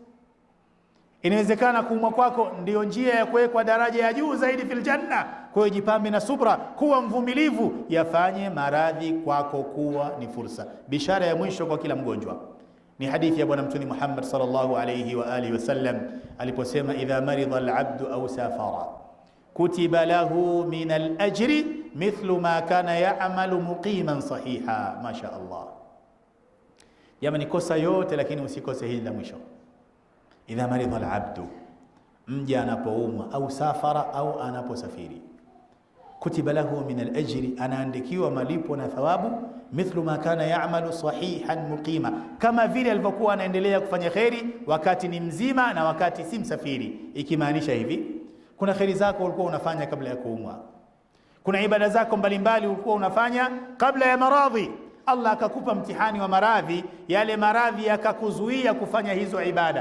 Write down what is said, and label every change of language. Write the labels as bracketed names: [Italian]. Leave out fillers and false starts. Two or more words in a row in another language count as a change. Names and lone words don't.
[Swahili] Inawezekana kuumwa kwako ndio njia ya kuwekwa daraja ya juu zaidi [Arabic] في الجنة. [Swahili] Kwa hiyo jipambe na subra, kuwa mvumilivu, yafanye maradhi kwako kuwa ni fursa. Bishara ya mwisho kwa kila mgonjwa ni hadithi ya Bwana Mtume Muhammad [Arabic] صلى الله عليه وعلى آله وسلم [Swahili] aliposema, [Arabic] إذا مرض العبد أو سافر كتب له من الأجر مثل ما كان يعمل مقيما صحيحا. ما شاء الله. [Swahili] Jamani, kosa yote lakini usikose hili la mwisho. [Arabic] إذا مرض العبد, [Swahili] mja anapoumwa, au safara, au anaposafiri, [Arabic] كتب له من الأجر, [Swahili] anaandikiwa malipo na thawabu, [Arabic] مثل ما كان يعمل صحيحا مقيما, [Swahili] kama vile alivyokuwa anaendelea kufanya kheri wakati ni mzima na wakati si msafiri. Ikimaanisha hivi, kuna kheri zako ulikuwa unafanya kabla ya kuumwa, kuna ibada zako mbalimbali ulikuwa unafanya kabla ya maradhi. Allah akakupa mtihani wa maradhi, yale maradhi yakakuzuia kufanya hizo ibada.